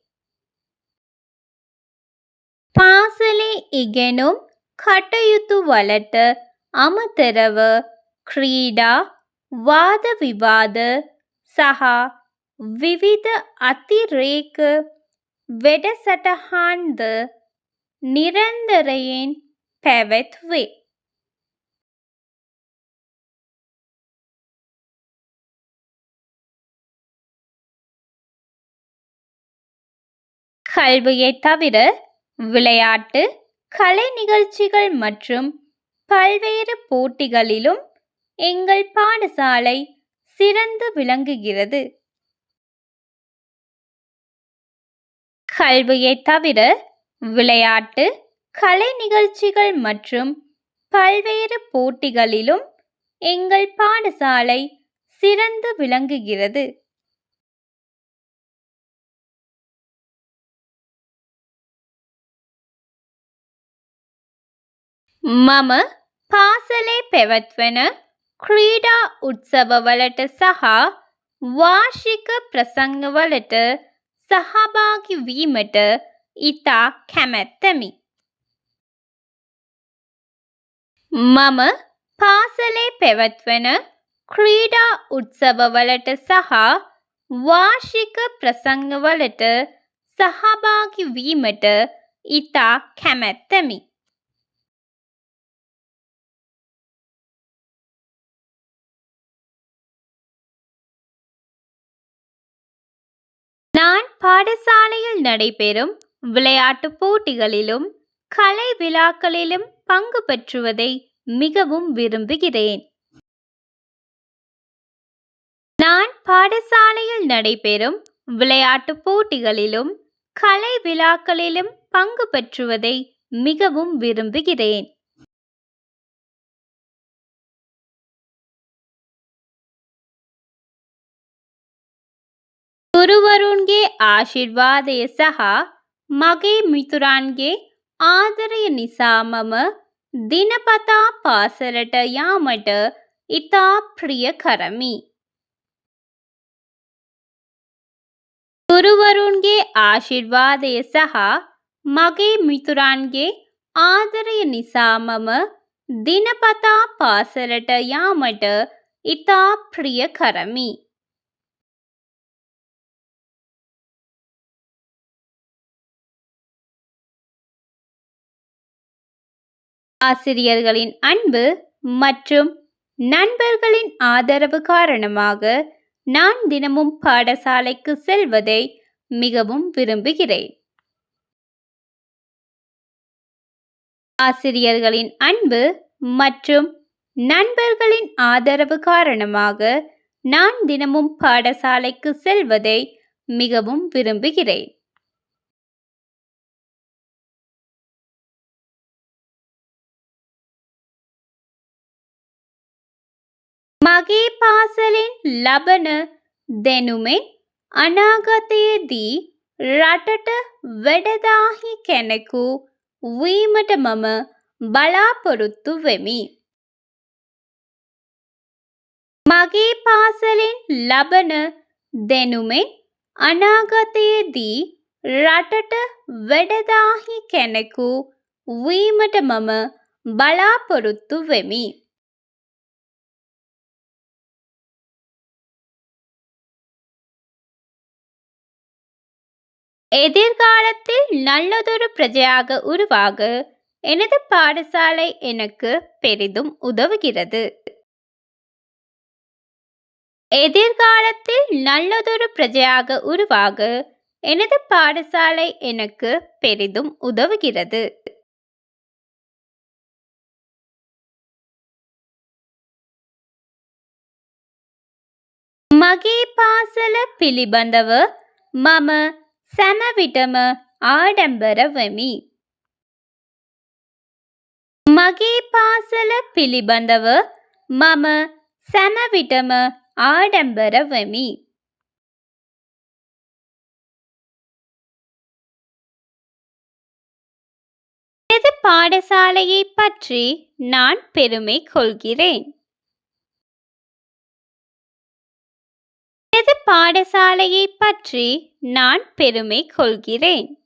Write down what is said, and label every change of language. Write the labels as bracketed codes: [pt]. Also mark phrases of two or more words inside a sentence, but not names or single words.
[si] පාසලේ ඉගෙනුම් කටයුතු වලට අමතරව ක්‍රීඩා වාද විවාද සහ විවිධ අතිරේක වැඩසටහන් ද නිරන්තරයෙන් පැවැත්වේ. [ta] கல்வியை தவிர விளையாட்டு, கலை நிகழ்ச்சிகள் மற்றும் பல்வேறு போட்டிகளிலும் எங்கள் பாடசாலை சிறந்து விளங்குகிறது. கல்வியை தவிர விளையாட்டு, கலை நிகழ்ச்சிகள் மற்றும் பல்வேறு போட்டிகளிலும் எங்கள் பாடசாலை சிறந்து விளங்குகிறது. [si] මම පාසලේ පැවැත්වෙන ක්‍රීඩා උත්සවවලට සහ වාර්ෂික ප්‍රසංගවලට සහභාගී වීමට ඉතා කැමැත්තෙමි. මම පාසලේ පැවැත්වෙන ක්‍රීඩා උත්සවවලට සහ වාර්ෂික ප්‍රසංගවලට සහභාගී වීමට ඉතා කැමැත්තෙමි. [ta] நான் பாடசாலையில் நடைபெறும் விளையாட்டுப் போட்டிகளிலும் கலை விழாக்களிலும் பங்கு பெற்றுவதை மிகவும் விரும்புகிறேன். நான் பாடசாலையில் நடைபெறும் விளையாட்டுப் போட்டிகளிலும் கலை விழாக்களிலும் பங்கு பெற்றுவதை மிகவும் விரும்புகிறேன். [si] ගුරුවරුන්ගේ ආශිර්වාදය සහ මගේ මිතුරන්ගේ ආදරය නිසා මම දිනපතා පාසලට යාමට ඉතා ප්‍රිය කරමි. ගුරුවරුන්ගේ ආශිර්වාදය සහ මගේ මිතුරන්ගේ ආදරය නිසා මම දිනපතා පාසලට යාමට ඉතා ප්‍රිය කරමි. [ta] ஆசிரியர்களின் அன்பு மற்றும் நண்பர்களின் ஆதரவு காரணமாக நான் தினமும் பாடசாலைக்கு செல்வதை மிகவும் விரும்புகிறேன். ஆசிரியர்களின் அன்பு மற்றும் நண்பர்களின் ஆதரவு காரணமாக நான் தினமும் பாடசாலைக்கு செல்வதை மிகவும் விரும்புகிறேன். [si] මගේ පාසලෙන් ලබන දැනුමෙන් අනාගතයේදී රටට වැඩදාහි කෙනෙකු වීමට මම බලාපොරොත්තු වෙමි. මගේ පාසලෙන් ලබන දැනුමෙන් අනාගතයේදී රටට වැඩදාහි කෙනෙකු වීමට මම බලාපොරොත්තු වෙමි. [ta] எதிர்காலத்தில் நல்லதொரு பிரஜையாக உருவாக எனது பாடசாலை எனக்கு பெரிதும் உதவுகிறது. எதிர்காலத்தில் நல்லதொரு பிரஜையாக உருவாக எனது பாடசாலை எனக்கு பெரிதும் உதவுகிறது. [si] මගේ පාසල පිළිබඳව මම සෑම විටම ආඩම්බර වෙමි. මගේ පාසල පිළිබඳව මම සෑම විටම ආඩම්බර වෙමි. [ta] எனது பாடசாலையை பற்றி நான் பெருமை கொள்கிறேன். எனது பாடசாலையை பற்றி நான் பெருமை கொள்கிறேன்.